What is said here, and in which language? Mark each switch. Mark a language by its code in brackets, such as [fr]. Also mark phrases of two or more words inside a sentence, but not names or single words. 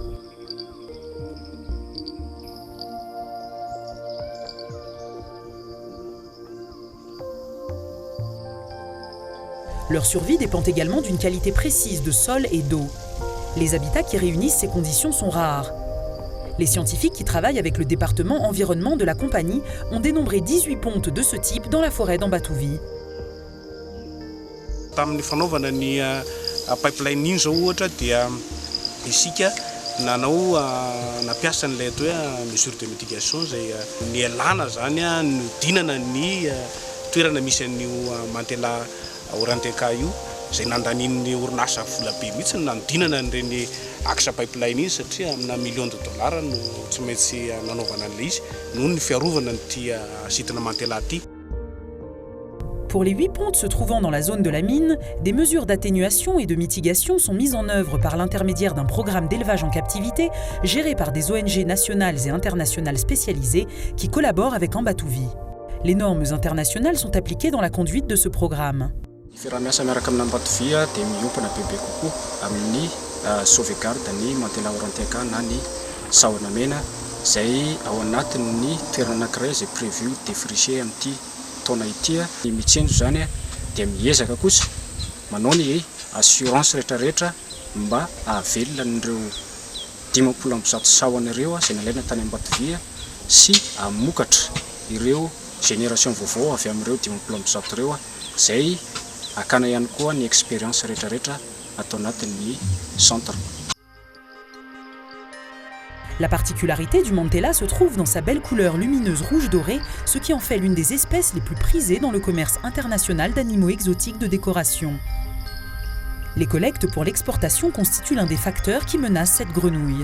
[fr] Leur survie dépend également d'une qualité précise de sol et d'eau. Les habitats qui réunissent ces conditions sont rares. Les scientifiques qui travaillent avec le département environnement de la compagnie ont dénombré 18 pontes de ce type dans la forêt d'Ambatouvi. [mg] Tamin'ny fanaovana ny pipeline iny zao ohatra dia isika nanao nampiasa n'ilay atao hoe [fr] mesure de mitigation [mg] zay nialana zany nodinana ny toerana misy an'io Mantella aurantiaca io zay nandanin'ny orinasa vola be mihitsy nanodinana an'ireny [fr] axe pipeline [mg] iny satria amina [fr] million de dollars [mg] no tsy maintsy nanaovana an'ilay izy noho ny fiarovana n'ity site-na Mantella ity. [fr] Pour les 8 pontes se trouvant dans la zone de la mine, des mesures d'atténuation et de mitigation sont mises en œuvre par l'intermédiaire d'un programme d'élevage en captivité géré par des ONG nationales et internationales spécialisées qui collaborent avec Ambatouvi. Les normes internationales sont appliquées dans la conduite de ce programme. [mg] Fiaraha-miasa miaraka amina Ambatovia dia miompana bebe kokoa amin'ny sauvegarde ny mantela orantiaka na ny sahona mena izay ao anatin'ny toerana anankiray izay [fr] prévu défricher [mg] amin'ity taona ity. Ny mitsenjo zany dia miezaka kosa manao ny assurance rehetrarehetra mba ahavelona an'ireo 50% sahona ireo izay nalaina tany Ambatovia sy amokatra ireo génération vaovao avy amin'ireo 50% ireo izay akana ihany koa ny expérience rehetrarehetra atao anatin'ny centre. [fr] La particularité du Mantella se trouve dans sa belle couleur lumineuse rouge dorée, ce qui en fait l'une des espèces les plus prisées dans le commerce international d'animaux exotiques de décoration. Les collectes pour l'exportation constituent l'un des facteurs qui menacent cette grenouille.